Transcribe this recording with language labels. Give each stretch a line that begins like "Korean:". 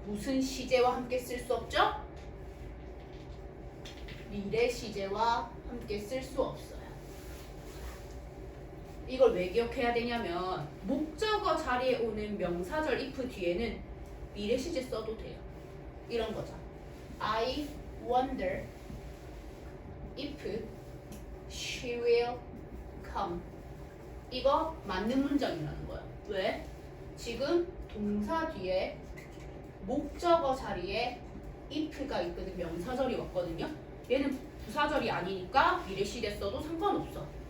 Korean: 무슨 시제와 함께 쓸 수 없죠? 미래 시제와 함께 쓸 수 없어요. 이걸 왜 기억해야 되냐면 목적어 자리에 오는 명사절 if 뒤에는 미래 시제 써도 돼요. 이런 거죠.
English: I wonder if she will come.
Korean: 이거 맞는 문장이라는 거야. 왜? 지금 동사 뒤에 목적어 자리에 if가 있거든. 명사절이 왔거든요. 얘는 부사절이 아니니까 미래 시제 써도 상관없어.